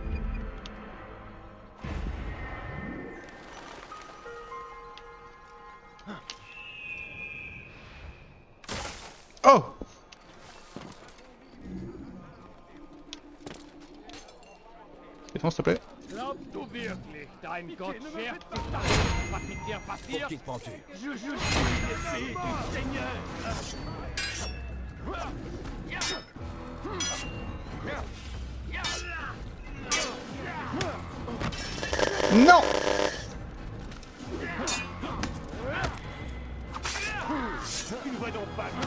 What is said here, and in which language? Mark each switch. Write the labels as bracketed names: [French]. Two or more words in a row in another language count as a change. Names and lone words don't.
[French] Oh! Défense, s'il te plaît. [German] Glaubst du wirklich, dein Gott schert sich darum, was mit dir passiert? [French] Qui te prends-tu? Je suis l'épée du Seigneur. Non! Tu ne vois donc pas.